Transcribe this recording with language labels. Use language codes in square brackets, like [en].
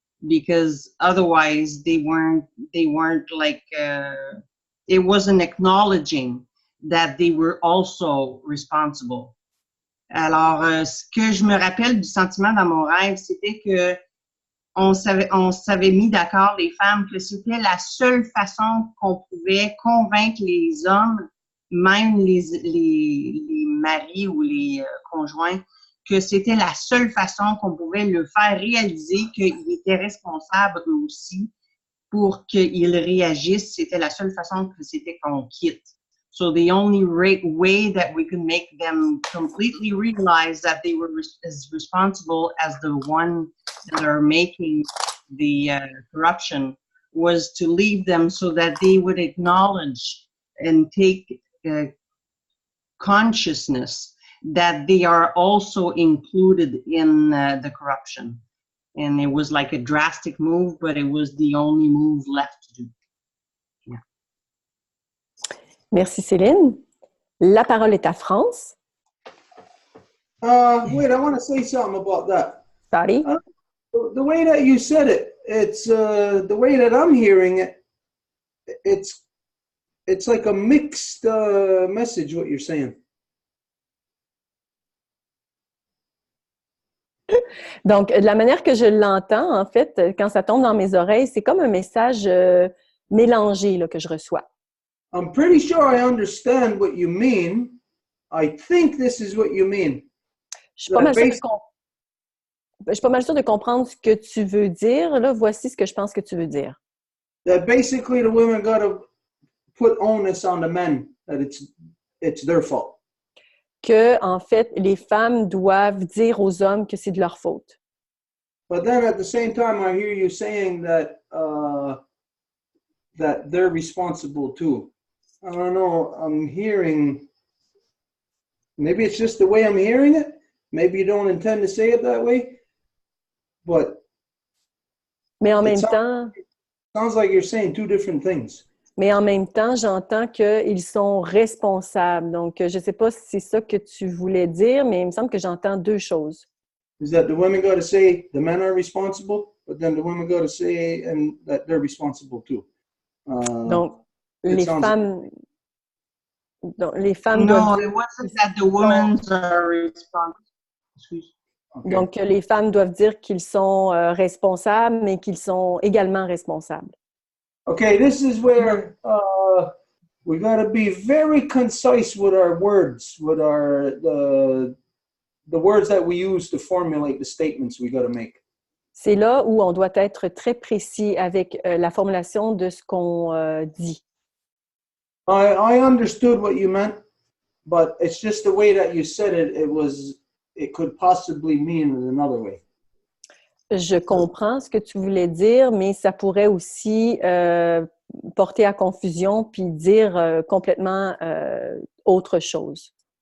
[en] Because otherwise they weren't like, it wasn't acknowledging that they were also responsible. [fr] Alors, ce que je me rappelle du sentiment dans mon rêve, c'était que on s'avait mis d'accord, les femmes, que c'était la seule façon qu'on pouvait convaincre les hommes, même les maris ou les conjoints, que c'était la seule façon qu'on pouvait le faire réaliser qu'ils étaient responsables eux aussi pour qu'ils réagissent. C'était la seule façon que c'était qu'on quitte. [en] So the only way that we could make them completely realize that they were as responsible as the one that are making the corruption was to leave them so that they would acknowledge and take consciousness that they are also included in the corruption. And it was like a drastic move, but it was the only move left to do. Yeah. [fr] Merci, Céline. La parole est à France. [en] Wait, I want to say something about that. Sorry? The way that you said it, it's the way that I'm hearing it, it's like a mixed message, what you're saying. [fr] Donc, de la manière que je l'entends, en fait, quand ça tombe dans mes oreilles, c'est comme un message mélangé là, que je reçois. [en] I'm pretty sure I understand what you mean. I think this is what you mean. [fr] Je suis pas mal sûre de comprendre ce que tu veux dire. Là, voici ce que je pense que tu veux dire. [en] That basically the women got to put onus on the men, that it's their fault. [fr] Que, en fait, les femmes doivent dire aux hommes que c'est de leur faute. [en] But then at the same time, I hear you saying that that they're responsible too. I don't know. I'm hearing. Maybe it's just the way I'm hearing it. Maybe you don't intend to say it that way. But. [fr] Mais en même temps. [en] Sounds like you're saying two different things. [fr] Mais en même temps, j'entends qu'ils sont responsables. Donc, je ne sais pas si c'est ça que tu voulais dire, mais il me semble que j'entends deux choses. [en] Is that the women got to say the men are responsible, but then the women got to say and that they're responsible too. [fr] Donc, les femmes [en] No, [fr] doivent... [en] it wasn't that the women are responsible. [fr] Excuse. [en] Okay. [fr] Donc, les femmes doivent dire qu'ils sont responsables, mais qu'ils sont également responsables. [en] Okay, this is where we got to be very concise with our words, with the words that we use to formulate the statements we got to make. [fr] C'est là où on doit être très précis avec la formulation de ce qu'on dit. [en] I understood what you meant, but it's just the way that you said it. It could possibly mean in another way. [fr] Je comprends ce que tu voulais dire, mais ça pourrait aussi porter à confusion puis dire complètement autre chose.